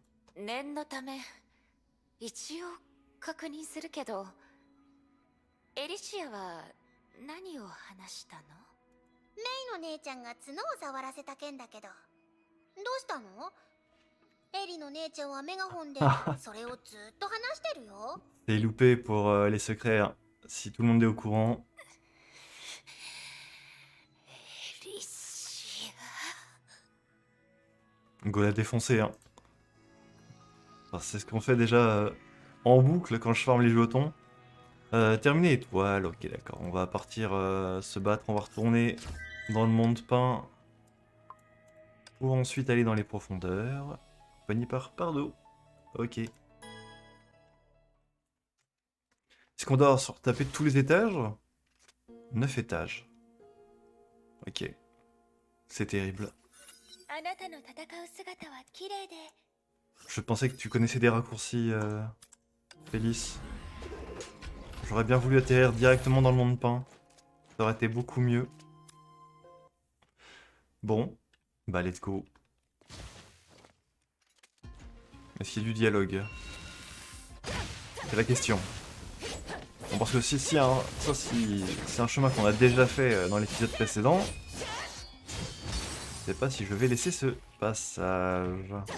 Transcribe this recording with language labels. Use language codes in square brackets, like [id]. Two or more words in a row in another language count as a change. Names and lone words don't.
[ja] 念のため一応確認するけど、エリシアは何を話したの？メイの姉ちゃんが角を触らせた件だけど、どうしたの？エリの姉ちゃんはメガホンでそれをずっと話してるよ。 [fr] C'est loupé pour les secrets, hein. Si tout le monde est au courant. [ja] エリシ [fr] Go la défoncer, hein. Alors, c'est ce qu'on fait déjà en boucle quand je farme les jetons. Terminer étoile, ok d'accord. On va partir se battre, on va retourner dans le monde peint. Pour ensuite aller dans les profondeurs. Compagnie par Pardo. Ok. Est-ce qu'on doit se retaper tous les étages? 9 étages. Ok. C'est terrible. [ja] あなたの戦う姿は綺麗で、 [fr] Je pensais que tu connaissais des raccourcis, Félix. J'aurais bien voulu atterrir directement dans le monde peint. Ça aurait été beaucoup mieux. Bon, bah [en] let's go. [fr] Est-ce qu'il y a du dialogue? C'est la question. Bon, parce que si c'est un chemin qu'on a déjà fait dans l'épisode précédent, je sais pas si je vais laisser ce passage.